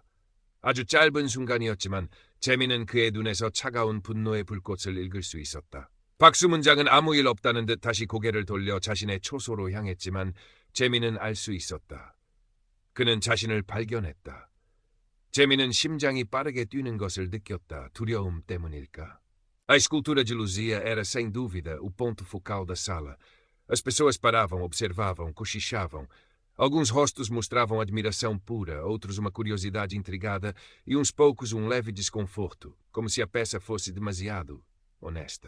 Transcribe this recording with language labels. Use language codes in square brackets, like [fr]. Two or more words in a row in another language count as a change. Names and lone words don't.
[ko] 아주 짧은 순간이었지만 재민은 그의 눈에서 차가운 분노의 불꽃을 읽을 수 있었다. 박수문장은 아무 일 없다는 듯 다시 고개를 돌려 자신의 초소로 향했지만 재민은 알 수 있었다. 그는 자신을 발견했다. 재민은 심장이 빠르게 뛰는 것을 느꼈다. 두려움 때문일까? [pt] A escultura de Luzia era sem dúvida o ponto focal da sala. As pessoas paravam, observavam, cochichavam. Alguns rostos mostravam admiração pura, outros uma curiosidade intrigada e uns poucos um leve desconforto, como se a peça fosse demasiado honesta.